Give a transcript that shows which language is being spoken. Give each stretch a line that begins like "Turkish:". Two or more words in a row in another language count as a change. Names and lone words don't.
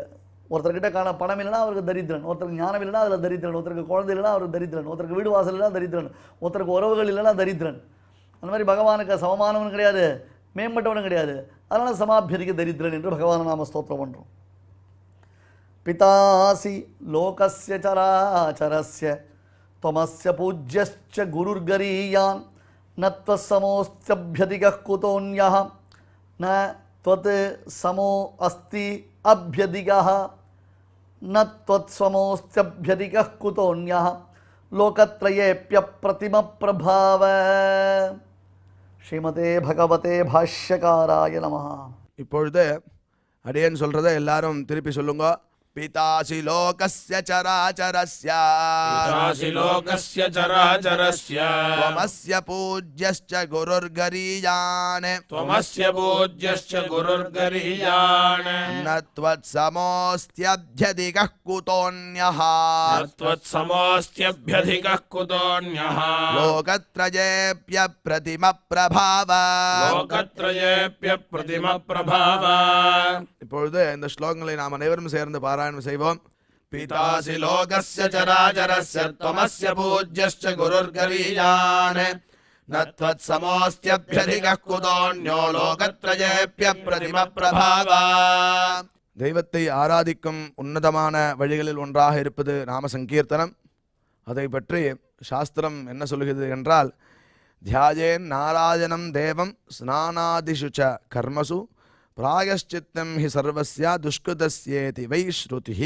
Tamil: ஒருத்தர்கிட்ட பணம் இல்லைனா அவருக்கு தரித்திரன், ஒருத்தருக்கு ஞானம் இல்லைனா அதில் தரித்திரன், ஒருத்தருக்கு குழந்தை இல்லைனா அவருக்கு தரித்திரன், ஒருத்தருக்கு வீடு வாசல் இல்லைனா தரித்திரன், ஒருத்தருக்கு உறவுகள் இல்லைனா தரித்திரன். அந்த மாதிரி பகவானுக்கு சமமானவன் கிடையாது, மேம்பட்டவனும் கிடையாது. அதனால் சமாபியதிக தரித்திரன் என்று பகவான நாம ஸ்தோத்திரம் பண்ணுறோம்.
Sanskrit: पितासि लोकस्य चराचरस्य त्वमस्य पूज्यश्च गुरुर्गरीयान् न त्वत्समोऽस्त्यभ्यधिकः कुतोऽन्यः न त्वत् समो अस्ति अभ्यधिकः न त्वत्समोऽस्त्यभ्यधिकः कुतोऽन्यः लोकत्रयेऽप्यप्रतिमप्रभाव. श्रीमते भगवते भाष्यकाराय नमः.
Tamil: இப்பொழுது அடியேன் சொல்றதை எல்லாரும் திருப்பி சொல்லுங்க.
Sanskrit: पितासि लोकस्य चराचरस्य पितासि लोकस्य चराचरस्य त्वमस्य पूज्यश्च गुरुर्गरीयान् त्वमस्य पूज्यश्च गुरुर्गरीयान् न त्वत्समोऽस्त्यभ्यधिकः कुतोऽन्यः त्वत्समोऽस्त्यभ्यधिकः कुतोऽन्यः लोकत्रयेऽप्यप्रतिमप्रभाव. लोकत्रयेऽप्यप्रतिमप्रभाव.
Tamil: இப்பொழுது இந்த ஸ்லோகங்களை நாம் அனைவரும் சேர்ந்து பாராயணம் செய்வோம்.
Sanskrit: पितासि लोकस्य चराचरस्य त्वमस्य पूज्यश्च गुरुर्गरीयान् न त्वत्समोऽस्त्यभ्यधिकः कुतोऽन्यो लोकत्रयेऽप्यप्रतिमप्रभाव.
Tamil: தெய்வத்தை ஆராதிக்கும் உன்னதமான வழிகளில் ஒன்றாக இருப்பது நாம சங்கீர்த்தனம். அதை பற்றி சாஸ்திரம் என்ன சொல்கிறது என்றால்,
Sanskrit: ध्यायेन् नारायणं देवं स्नानादिषु च कर्मसु प्रायश्चित्तं हि सर्वस्य दुष्कृतस्येति वै श्रुतिः.